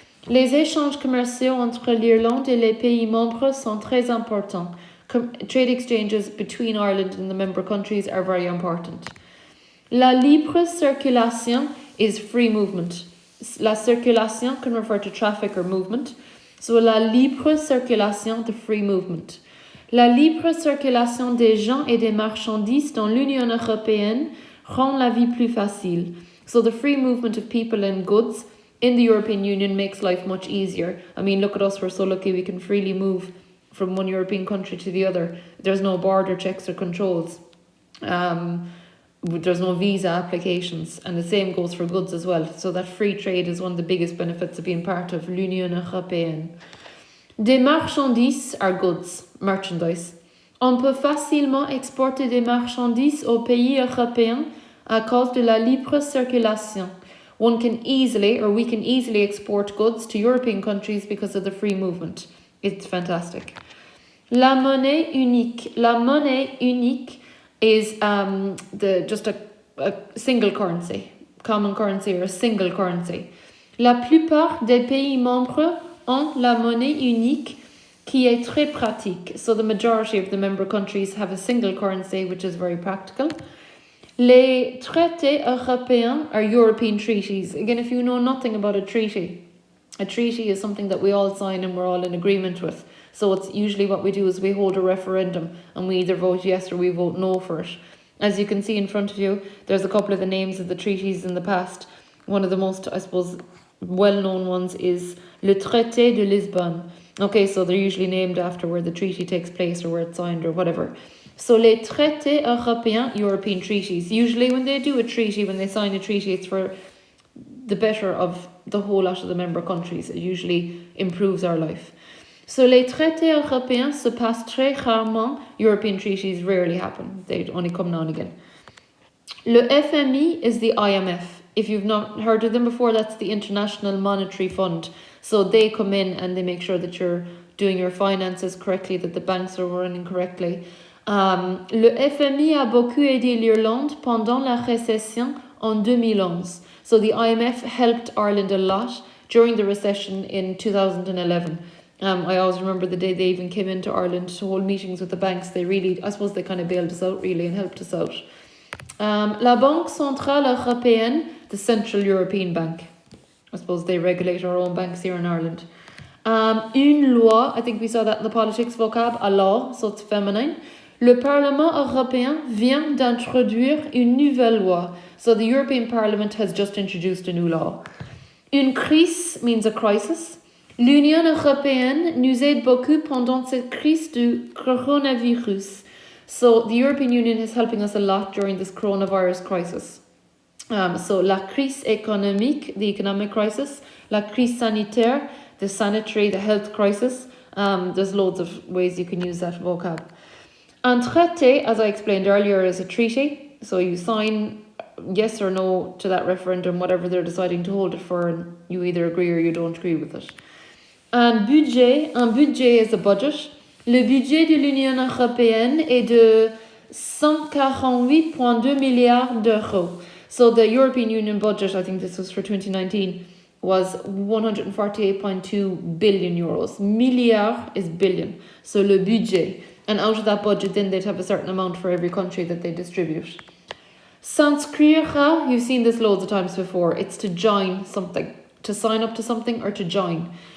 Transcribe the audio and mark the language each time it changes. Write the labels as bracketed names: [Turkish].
[French] Les échanges commerciaux entre l'Irlande et les pays membres sont très importants. [English] Trade exchanges between Ireland and the member countries are very important. [French] La libre circulation [English] is free movement. [French] La circulation [English] can refer to traffic or movement. So, [French] la libre circulation, [English] the free movement. [French] La libre circulation des gens et des marchandises dans l'Union européenne rend la vie plus facile. [English] So, the free movement of people and goods in the European Union makes life much easier. I mean, look at us, we're so lucky we can freely move from one European country to the other. There's no border checks or controls. There's no visa applications, and the same goes for goods as well. So that free trade is one of the biggest benefits of being part of [French] l'Union européenne. Des marchandises [English] are goods, merchandise. [French] On peut facilement exporter des marchandises aux pays européens à cause de la libre circulation. [English] We can easily export goods to European countries because of the free movement. It's fantastic. [French] La monnaie unique. La monnaie unique [English] is just a single currency, common currency or a single currency. [French] La plupart des pays membres ont la monnaie unique qui est très pratique. [English] So the majority of the member countries have a single currency, which is very practical. [French] Les traités européens [English] are European treaties. Again, if you know nothing about a treaty is something that we all sign and we're all in agreement with. So it's usually what we do is we hold a referendum and we either vote yes or we vote no for it. As you can see in front of you, there's a couple of the names of the treaties in the past. One of the most, I suppose, well-known ones is Le Traité de Lisbonne. Okay, so they're usually named after where the treaty takes place or where it's signed or whatever. So [French] les traités européens, [English] European treaties. Usually when they do a treaty, when they sign a treaty, it's for the better of the whole lot of the member countries. It usually improves our life. [French] So les traités européens se passent très rarement. [English] European treaties rarely happen. They only come now and again. Le FMI is the IMF. If you've not heard of them before, that's the International Monetary Fund. So they come in and they make sure that you're doing your finances correctly, that the banks are running correctly. [French] Le FMI a beaucoup aidé l'Irlande pendant la récession en 2011. [English] So the IMF helped Ireland a lot during the recession in 2011. I always remember the day they even came into Ireland to hold meetings with the banks. I suppose they kind of bailed us out really and helped us out. La Banque Centrale Européenne, the Central European Bank. I suppose they regulate our own banks here in Ireland. [French] Une loi, [English] I think we saw that in the politics vocab, a law, so it's feminine. [French] Le Parlement européen vient d'introduire une nouvelle loi. [English] So the European Parliament has just introduced a new law. [French] Une crise [English] means a crisis. [French] L'Union européenne nous aide beaucoup pendant cette crise du coronavirus. [English] So the European Union is helping us a lot during this coronavirus crisis. So [French] la crise économique, [English] the economic crisis. [French] La crise sanitaire, [English] the health crisis. There's loads of ways you can use that vocab. [French] Un traité, [English] as I explained earlier, is a treaty. So you sign yes or no to that referendum, whatever they're deciding to hold it for, and you either agree or you don't agree with it. [French] Un budget [English] is a budget. [French] Le budget de l'Union européenne est de 148,2 milliards d'euros. [English] So the European Union budget, I think this was for 2019, was 148.2 billion euros. Milliard is billion. [French] So le budget. [English] And out of that budget, then they'd have a certain amount for every country that they distribute. S'inscrire, you've seen this loads of times before. It's to join something, to sign up to something or to join.